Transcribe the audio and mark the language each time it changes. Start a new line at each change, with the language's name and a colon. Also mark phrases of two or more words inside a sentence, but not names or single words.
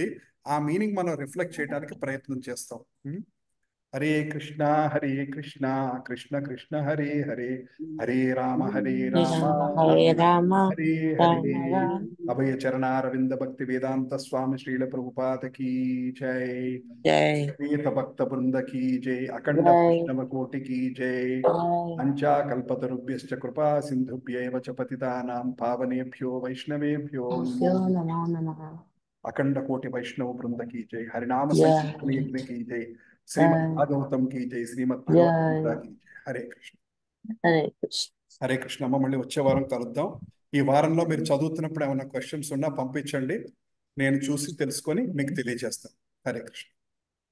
Telugu: ఆ మీనింగ్ మనం రిఫ్లెక్ట్ చేయడానికి ప్రయత్నం చేస్తాం.
Sanskrit: హరే కృష్ణ కృష్ణ కృష్ణ హరే హరే, హరే రామ రామ హరే హరే. అభయ చరణారవింద భక్తి వేదాంత స్వామి శ్రీల ప్రభుపాద
Hindi: की जय.
Sanskrit: వేద భక్త బృంద
Hindi: की जय.
Sanskrit: అఖండ వైష్ణవ కోటి
Hindi: की जय.
Sanskrit: అంచా కల్పతరుభ్యశ్చ కృపా సింధుభ్యైవ చ పతితానాం పావనేభ్యో వైష్ణవేభ్యో నమో నమః. అఖండ కోటి వైష్ణవ బృంద
Hindi: की जय.
Sanskrit: హరినామ సంకీర్తన యజ్ఞ
Hindi: की जय.
Sanskrit: శ్రీమద్ భాగవతం
Hindi: की जय.
Sanskrit: శ్రీమద్ భగవద్గీత
Hindi: की जय.
Sanskrit: హరే కృష్ణ. హరే కృష్ణ.
Telugu: అమ్మ మళ్ళీ వచ్చే వారం కలుద్దాం. ఈ వారంలో మీరు చదువుతున్నప్పుడు ఏమైనా క్వశ్చన్స్ ఉన్నా పంపించండి, నేను చూసి తెలుసుకొని మీకు తెలియజేస్తాను.